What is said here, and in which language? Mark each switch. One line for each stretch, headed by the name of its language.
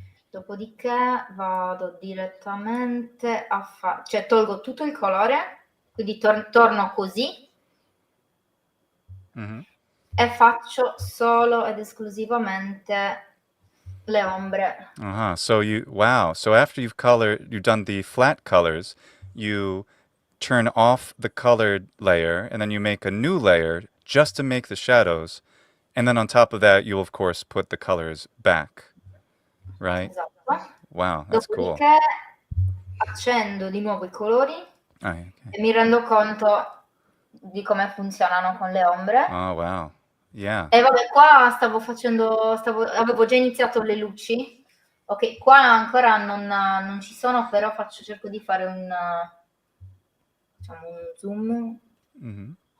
Italian: Dopodiché vado direttamente a fare, cioè tolgo tutto il colore, quindi torno così e faccio solo ed esclusivamente le ombre.
English: So so after you've done the flat colors, you turn off the colored layer and then you make a new layer just to make the shadows. And then on top of that, you'll of course put the colors back, right?
Italian: Esatto.
English: Wow, that's cool.
Italian: Dopodiché accendo di nuovo i colori
English: Okay.
Italian: e mi rendo conto di come funzionano con le ombre.
English: Oh, wow. Yeah.
Italian: E vabbè, qua avevo già iniziato le luci. Ok, qua ancora non ci sono, però cerco di fare diciamo un zoom.